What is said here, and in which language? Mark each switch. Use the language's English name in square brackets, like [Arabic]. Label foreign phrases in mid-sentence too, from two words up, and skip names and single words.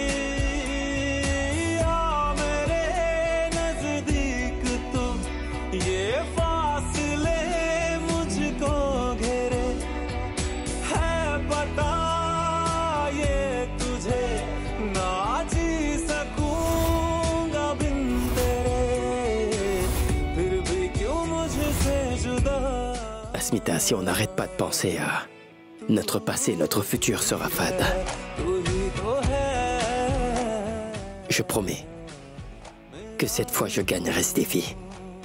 [Hindi] आ मेरे नजदीक तुम, ये फासले मुझको घेरे। है पता ना जी सकूंगा बिन तेरे, फिर भी क्यों मुझसे जुदा। [French] Asmita, si on n'arrête pas de penser à notre passé, notre futur sera fade. Je promets que cette fois je gagnerai ce défi.